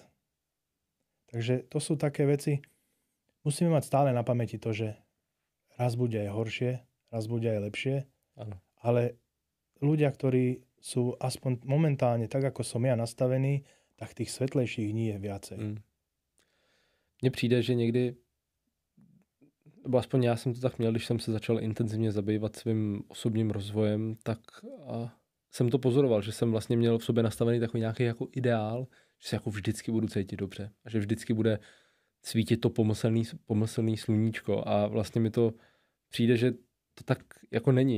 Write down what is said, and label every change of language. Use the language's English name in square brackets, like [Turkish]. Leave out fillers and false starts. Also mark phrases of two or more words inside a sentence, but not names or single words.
[Slovak] Takže to sú také veci. Musíme mať stále na pamäti to, že raz bude aj horšie, raz bude aj lepšie. Áno. Ale ľudia, ktorí sú aspoň momentálne tak, ako som ja nastavený, tak tých svetlejších dní je viacej. [Czech] Mně přijde, že někdy, nebo aspoň já jsem to tak měl, když jsem se začal intenzivně zabývat svým osobním rozvojem, tak jsem to pozoroval, že jsem vlastně měl v sobě nastavený takový nějaký jako ideál, že se jako vždycky budu cítit dobře a že vždycky bude svítit to pomyslný sluníčko a vlastně mi to přijde, že to tak jako není.